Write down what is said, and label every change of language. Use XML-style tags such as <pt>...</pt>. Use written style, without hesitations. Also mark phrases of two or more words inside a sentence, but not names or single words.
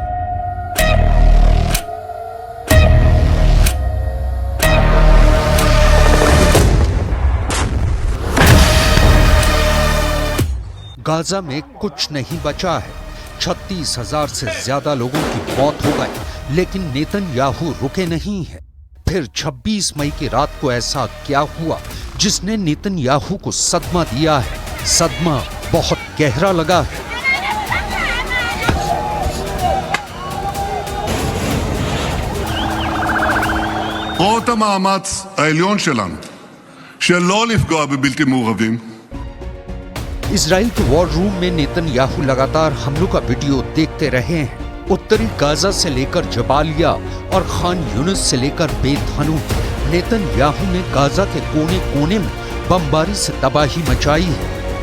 <hi>गाजा में कुछ नहीं बचा है। 36,000 से ज्यादा लोगों की मौत हो गई, लेकिन नेतन्याहू रुके नहीं है। फिर 26 मई की रात को ऐसा क्या हुआ जिसने नेतन्याहू को सदमा दिया है? सदमा बहुत गहरा लगा है।</hi> <he>רואות המאמץ העליון שלנו שלא לפגוע בבלתי מעורבים।</he> <hi>इजराइल के वॉर रूम में नेतन्याहू लगातार हमलों का वीडियो देखते रहे हैं। उत्तरी गाजा से लेकर जबालिया और खान यूनिस से लेकर बेत हनून, नेतन्याहू ने गाजा के कोने कोने में बमबारी से तबाही मचाई है।</hi>